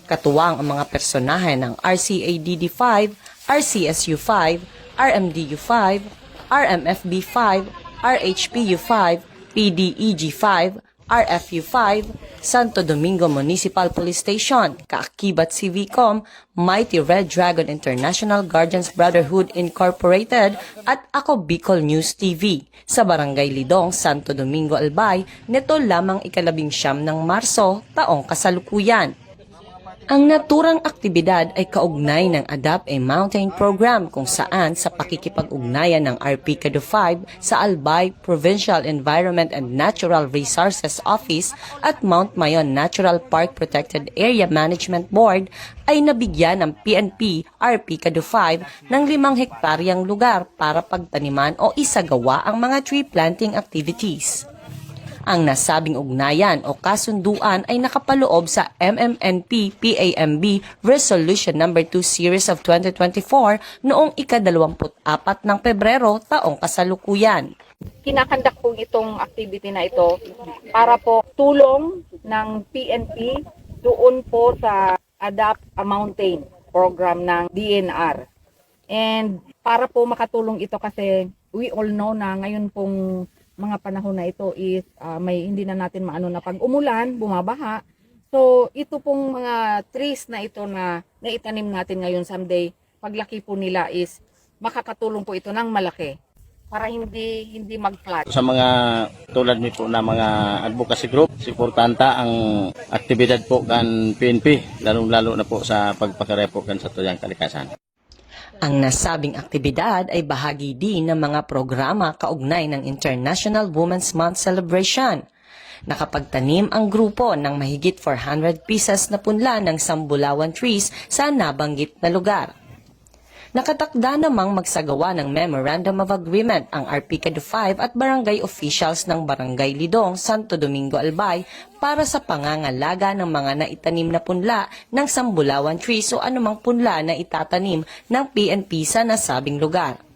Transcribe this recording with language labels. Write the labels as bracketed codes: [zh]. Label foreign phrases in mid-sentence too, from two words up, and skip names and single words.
[tl] Katuwang ang mga personahe ng RCADD 5, RCSU 5, RMDU 5, RMFB 5, RHPU 5, PDEG 5, RFU 5, Santo Domingo Municipal Police Station, Kaakibat CVCOM, Mighty Red Dragon International Guardians Brotherhood Incorporated at Ako Bicol News TV sa Barangay Lidong, Santo Domingo, Albay, nito lamang ika-19 ng Marso, taong kasalukuyan. Ang naturang aktibidad ay kaugnay ng Adopt a Mountain Program kung saan sa pakikipag-ugnayan ng RPCAD 5 sa Albay Provincial Environment and Natural Resources Office at Mount Mayon Natural Park Protected Area Management Board ay nabigyan ng PNP RPCAD 5 ng 5 hektaryang lugar para pagtaniman o isagawa ang mga [en] tree planting activities. [tl] Ang nasabing ugnayan o kasunduan ay nakapaloob sa MMNP-PAMB Resolution No. 2 Series of 2024 noong ika-24 ng Pebrero taong kasalukuyan. Kinakandak po itong activity na ito para po tulong ng PNP doon po sa Adopt a Mountain program ng DNR. And para po makatulong ito kasi [en] we all know [tl] na ngayon pong mga panahon na ito is may hindi na natin maano na pag umulan, bumabaha. So ito pong mga trees na ito na naitanim natin ngayon someday, paglaki po nila is makakatulong po ito ng malaki para hindi mag-flood. Sa mga tulad nito na mga [en] advocacy group, [bik] importante ang aktibidad po kan PNP, lalong-lalo na po sa pagpakarepo kan sa tuyang kalikasan. [tl] Ang nasabing aktibidad ay bahagi din ng mga programa kaugnay ng International Women's Month Celebration. Nakapagtanim ang grupo ng mahigit 400 pieces na punla ng sambulawan trees sa nabanggit na lugar. Nakatakda namang magsagawa ng Memorandum of Agreement ang RPCAD 5 at barangay officials ng Barangay Lidong, Santo Domingo, Albay para sa pangangalaga ng mga naitanim na punla ng sambulawan trees o anumang punla na itatanim ng PNP sa nasabing lugar.